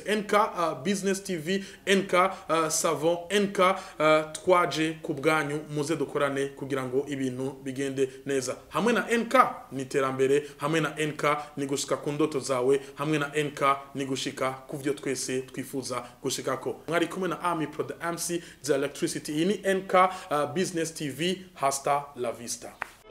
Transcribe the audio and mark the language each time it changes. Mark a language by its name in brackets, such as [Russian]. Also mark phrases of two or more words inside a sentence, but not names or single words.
[Rundi] NK Business TV, NK Savon, NK twaje ku bwanyu muze dukorane kugira ngo ibintu bigende neza. Hamwe na NK ni terambere, hamwe na NK ni gushika ku ndoto zawe, hamwe na NK ni gushika kuvyo twese twifuza gushikako. Mwari kumwe na Ami Pro [English] the MC the Electricity. [Rundi] Ini NK Business TV, [Spanish] hasta la vista.